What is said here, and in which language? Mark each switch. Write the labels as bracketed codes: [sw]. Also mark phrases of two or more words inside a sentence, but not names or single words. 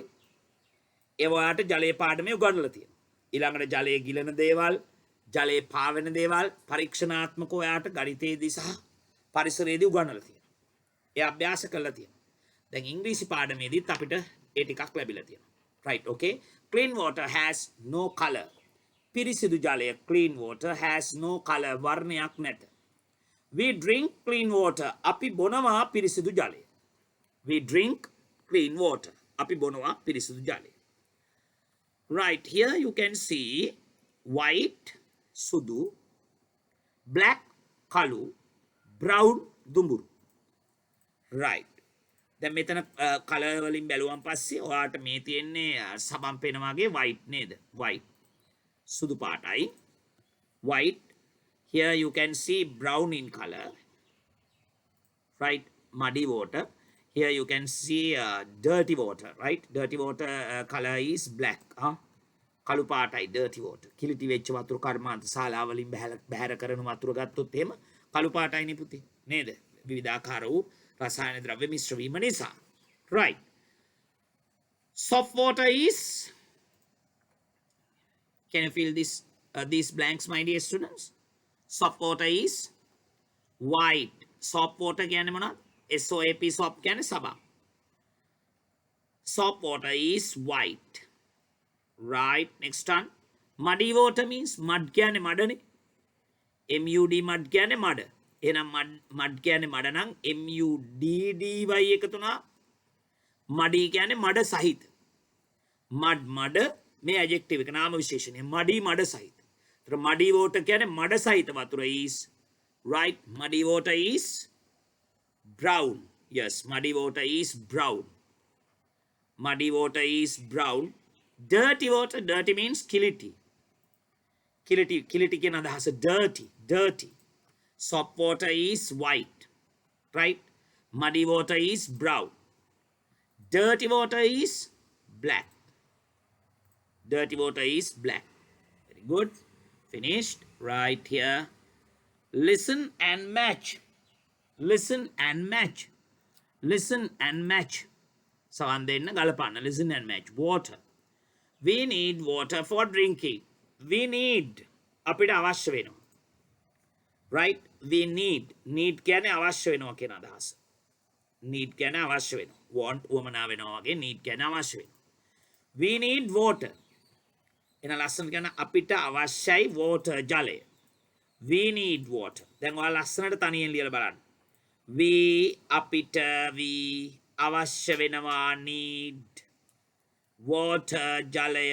[si] ඒ වලට ජලයේ පාඩමේ උගන්වලා තියෙනවා. ඊළඟට ජලයේ ගිලන දේවල්, ජලයේ පාවෙන දේවල් පරීක්ෂණාත්මකව ඔයාට ගණිතයේදී සහ පරිසරයේදී උගන්වලා තියෙනවා. ඒ අභ්‍යාස කරලා තියෙනවා. දැන් ඉංග්‍රීසි පාඩමේදීත් අපිට ඒ ටිකක් ලැබිලා තියෙනවා. [en] right? okay. clean water has no color. [si] පිරිසිදු ජලය [en] clean water has no color. [si] වර්ණයක් නැත. [en] we drink clean water. [si] අපි බොනවා පිරිසිදු ජලය. [en] we drink clean water. [si] අපි බොනවා පිරිසිදු ජලය. [en] right, here you can see white සුදු, black කළු, brown දුඹුරු. [si] right. දැන් මෙතන කලර් වලින් බැලුවම පස්සේ ඔයාලට මේ තියෙන්නේ සබම් පේන වගේ white නේද? white. සුදු පාටයි. [en] white. Here you can see brown in color. right, muddy water. Here you can see dirty water, right? Dirty water color is black. [si] කළු පාටයි [en] dirty water. [si] කිලිටි වෙච්ච වතුර කර්මාන්ත ශාලාවලින් බැහැර කරන වතුර ගත්තොත් එහෙම කළු පාටයිනේ පුතේ. නේද? විවිධාකාර වූ රසායන ද්‍රව්‍ය මිශ්‍ර වීම නිසා. [en] Right. Soft water is, can you fill this these blanks, my dear students? Soft water is white. Soft water [si] කියන්නේ මොනවද? [en] SOAP soap [si] කියන්නේ සබා. [en] Soft water is white. Right. Next one. Muddy water means mud [si] කියන්නේ මඩනේ. [en] MUD mud [si] කියන්නේ මඩ. එහෙනම් mud කියන්නේ මඩ නම් MUDDY එකතු වුණා. muddy කියන්නේ මඩ සහිත. මඩ මේ adjective එක නාම විශේෂණය. muddy මඩ සහිත. ඒතර [en] muddy water [si] කියන්නේ මඩ සහිත වතුර [en] is right. Muddy water is brown. Yes, muddy water is brown. Muddy water is brown. Dirty water, dirty means kiliti. [si] Kiliti කියන අදහස dirty. [en] Soft water is white, right? Muddy water is brown. Dirty water is black. Dirty water is black. Very good. Finished. Right here. Listen and match. Listen and match. Listen and match. [si] සවන් දෙන්න ගලපන්න. [en] Listen and match. Water. We need water for drinking. We need. [si] අපිට අවශ්‍ය වෙනවා. [en] Right? We need. [si] Need කියන්නේ අවශ්‍ය වෙනවා කියන අදහස. Need කියන්නේ අවශ්‍ය වෙනවා. Want උවමනා වෙනවා වගේ need කියන්නේ අවශ්‍ය වෙනවා. [en] We need water. [si] එන ලස්සන කියන අපිට අවශ්‍යයි water ජලය. [en] We need water. [si] දැන් ඔයාලා ලස්සනට තනියෙන් ලියලා බලන්න. We අපිට we අවශ්‍ය වෙනවා [en] need water [si] ජලය.